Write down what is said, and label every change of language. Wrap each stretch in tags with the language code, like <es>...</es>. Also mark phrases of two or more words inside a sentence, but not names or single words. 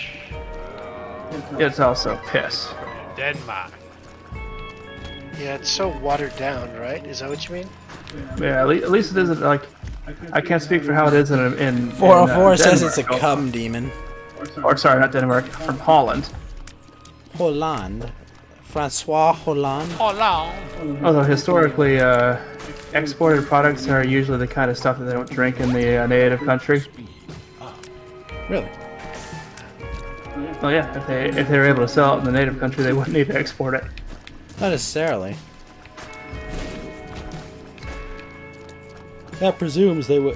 <en>It's also piss. Denmark. Yeah, it's so watered down, right? Is that what you mean? Yeah, at least it isn't like. I can't speak for how it is in 404 says it's a Denmark. cum demon. Or sorry, not Denmark, from Holland. Hollande. Francois Hollande. Hollande. Although historically, exported products are usually the kind of stuff that they don't drink in the native country. Really? Well, yeah, if they were able to sell it in the native country, they wouldn't need to export it. Not necessarily. That presumes they would.</en>